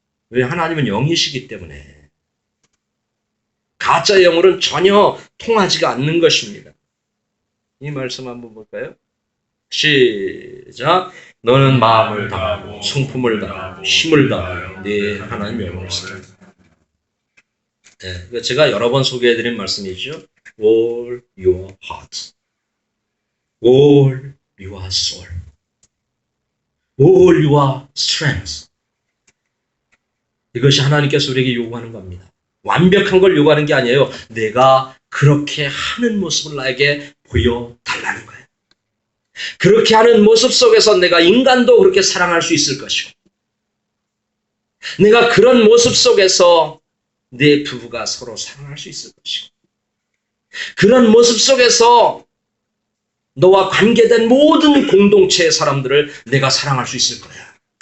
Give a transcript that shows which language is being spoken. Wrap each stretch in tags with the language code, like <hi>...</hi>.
<ko>왜? 하나님은 영이시기 때문에. 가짜 영으로는 전혀 통하지가 않는 것입니다. 이 말씀 한번 볼까요? 시작. 너는 마음을 다하고 성품을 다하고 힘을 다하여 네 하나님 영을 쓰라. 네, 제가 여러 번 소개해드린 말씀이죠.</ko> <en>All your heart, all your soul, all your strength.</en> <ko>이것이 하나님께서 우리에게 요구하는 겁니다. 완벽한 걸 요구하는 게 아니에요. 내가 그렇게 하는 모습을 나에게 보여달라는 거예요. 그렇게 하는 모습 속에서 내가 인간도 그렇게 사랑할 수 있을 것이고 내가 그런 모습 속에서 내 부부가 서로 사랑할 수 있을 것이고 그런 모습 속에서 너와 관계된 모든 공동체의 사람들을 내가 사랑할 수 있을 거야.</ko>